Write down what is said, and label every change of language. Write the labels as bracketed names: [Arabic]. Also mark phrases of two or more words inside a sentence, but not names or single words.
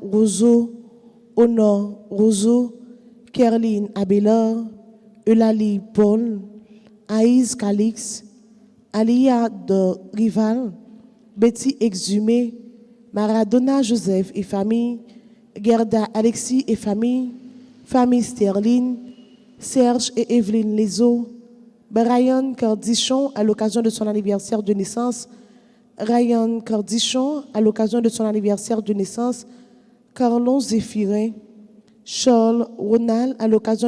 [French] Roseau, Honor, Roseau, Kerline, Abelard, Eulalie, Paul, Aïs, Calix, Alia de Rival, Betty Exhumé, Maradona, Joseph et famille, Gerda, Alexis et famille, famille Sterling, Serge et Evelyne Lezo, Brian Cordichon à l'occasion de son anniversaire de naissance, Ryan Cordichon à l'occasion de son anniversaire de naissance, Carlon Zéphirin, Charles Ronald à l'occasion